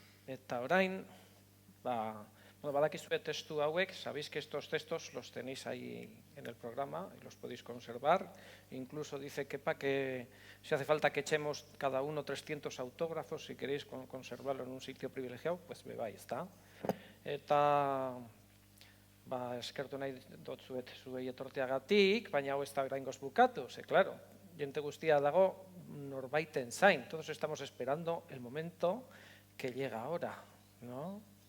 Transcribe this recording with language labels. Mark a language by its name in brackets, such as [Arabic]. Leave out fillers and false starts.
[Basque] Eta orain, badakizue testu hauek, [Spanish] sabéis que estos textos los tenéis ahí en el programa y los podéis conservar. Incluso dice Kepa que si hace falta que echemos cada uno 300 autógrafos, si queréis conservarlo en un sitio privilegiado, pues [Basque] bai, ezta. Eta eskertu nahi dotzuet zuei etorteagatik, baina hau ez da oraingoz bukatu, claro, jente guztia dago norbaiten zain. [Spanish] Todos estamos esperando el momento que llega ahora, ¿no?